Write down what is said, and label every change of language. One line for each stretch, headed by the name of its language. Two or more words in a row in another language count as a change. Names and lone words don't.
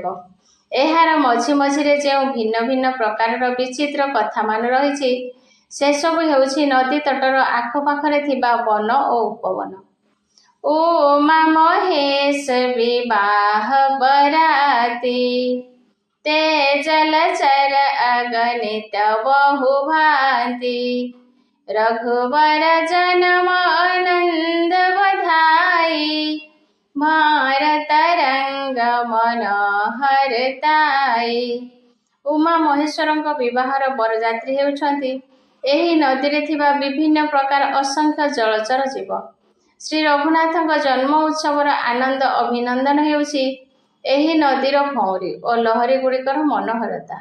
Odia: ଏହାର ମଝି ମଝିରେ ଯେଉଁ ଭିନ୍ନ ଭିନ୍ନ ପ୍ରକାରର ବିଚିତ୍ର କଥାମାନ ରହିଛି, ସେସବୁ ହେଉଛି ନଦୀ ତଟର ଆଖପାଖରେ ଥିବା ବନ ଓ ଉପବନ।
Awadhi: उमा महेश बिबाह बराती, ते जलचर अगणित बहु भांति, रघुवर जन्म आनंद बधाई, भारत रंग मनोहर ताई।
Odia: ଉମା ମହେଶ୍ୱରଙ୍କ ବିବାହର ବରଯାତ୍ରୀ ହେଉଛନ୍ତି ଏହି ନଦୀରେ ଥିବା ବିଭିନ୍ନ ପ୍ରକାର ଅସଂଖ୍ୟ ଜଳଚର ଜୀବ। ଶ୍ରୀ ରଘୁନାଥଙ୍କ ଜନ୍ମ ଉତ୍ସବର ଆନନ୍ଦ ଅଭିନନ୍ଦନ ହେଉଛି ଏହି ନଦୀର ଭଉଁରୀ ଓ ଲହରୀ ଗୁଡ଼ିକର ମନୋହରତା।